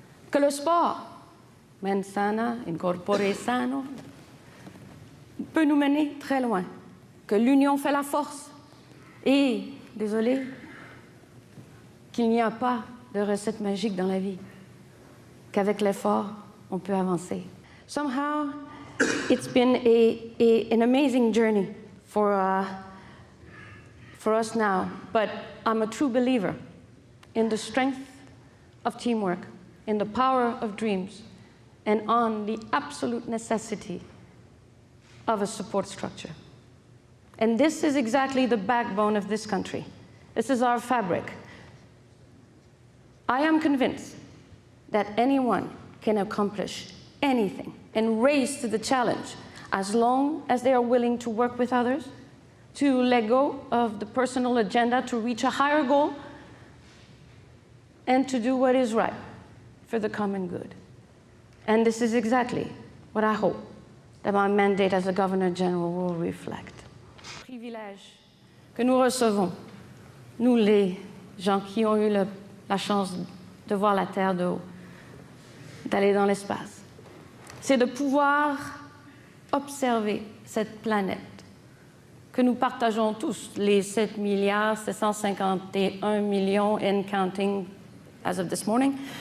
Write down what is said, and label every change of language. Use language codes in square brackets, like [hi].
[fr] Que le sport, [la] mens sana, in corpore sano, [fr] peut nous mener très loin. Que l'union fait la force. Et, désolé, qu'il n'y a pas de recette magique dans la vie. Qu'avec l'effort, on peut avancer. [en] Somehow, it's been an amazing journey for us now, but I'm a true believer in the strength of teamwork, in the power of dreams, and on the absolute necessity of a support structure. And this is exactly the backbone of this country. This is our fabric. I am convinced that anyone can accomplish anything and rise to the challenge as long as they are willing to work with others, to let go of the personal agenda to reach a higher goal, and to do what is right for the common good. And this is exactly what I hope that my mandate as a Governor General will reflect. [fr] Le privilège que nous recevons, nous les gens qui ont eu la chance de voir la Terre de haut, d'aller dans l'espace, c'est de pouvoir observer cette planète que nous partageons tous, les 7 milliards 751 millions [en] and counting as of this morning.